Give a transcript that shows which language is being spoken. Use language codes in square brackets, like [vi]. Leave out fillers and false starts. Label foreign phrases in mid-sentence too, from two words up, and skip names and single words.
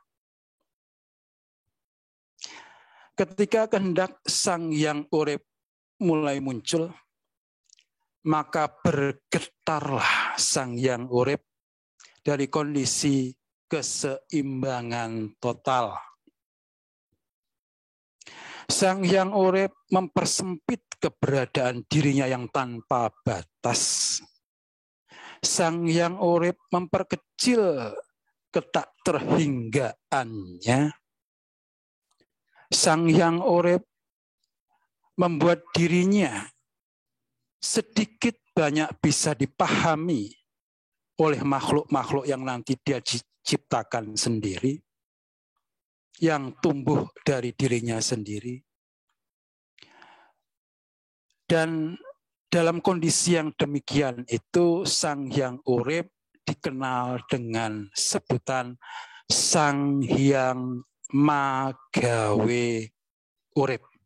[id] Ketika kehendak Sang Hyang Urip mulai muncul, maka bergetarlah Sang Hyang Urip dari kondisi keseimbangan total. Sang Hyang Urip mempersempit keberadaan dirinya yang tanpa batas. Sang Hyang Urip memperkecil ketak terhinggaannya. Sang Hyang Urip membuat dirinya sedikit banyak bisa dipahami oleh makhluk-makhluk yang nanti dia ciptakan sendiri, yang tumbuh dari dirinya sendiri. Dan dalam kondisi yang demikian itu, Sang Hyang Urip dikenal dengan sebutan Sang Hyang Magawe Urip.